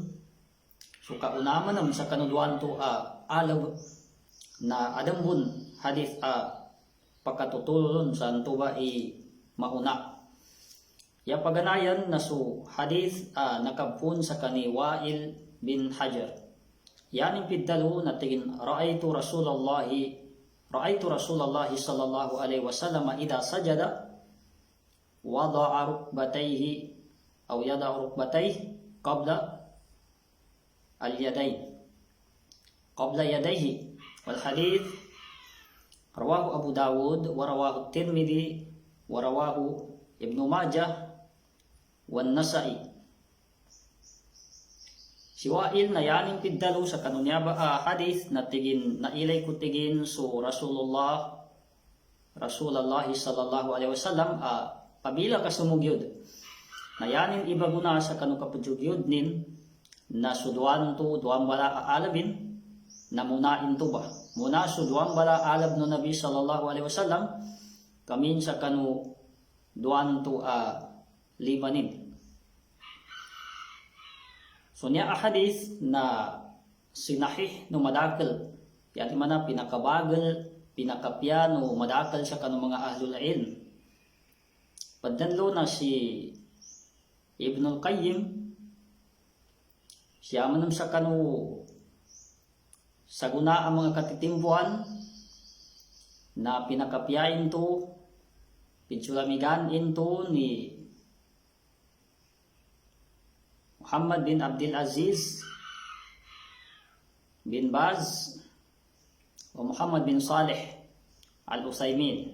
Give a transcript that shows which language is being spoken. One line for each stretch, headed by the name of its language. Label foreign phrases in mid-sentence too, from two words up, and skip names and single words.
Maguindanaon: So kaunaman naman sa kanuduan to alab na adambun hadith pakatutulon sa antuba i mauna. Ya paganayan na so hadith nakabpun sa kani Wa'il bin Hajar. Yaning piddalo na tingin
Arabic: رأيت رسول الله صلى الله عليه وسلم إذا سجد وضع ركبتيه أو يضع ركبتيه قبل يديه والحديث رواه أبو داود ورواه الترمذي ورواه ابن ماجه والنسائي.
Maguindanaon: Si Wa'il na yaning piddalo sa kanunya hadith na tigin na ilay ko tigin so Rasulullah
Arabic: صلى الله عليه وسلم
Maguindanaon: pabila ka sumugyod na yanin ibaguna sa kanu kapudyugyod nin na suduan to duang bala aalabin na munain to ba muna suduang bala alab no Nabi
Arabic: صلى الله عليه وسلم
Maguindanaon: kamin sa kanu duan to limanin. So niya hadith na sinahih no madakal yan mana pinakabagal pinakapya no madakal sa kanu mga
Arabic: أهل العلم.
Maguindanaon: Paddanlo na si Ibnul Qayyim siya manam sa kanu sa guna ang mga katitimbuhan na pinakapyain to pinsulamigan into ni Muhammad bin Abdul Aziz bin Baz o Muhammad bin Saleh Al-Utsaimin.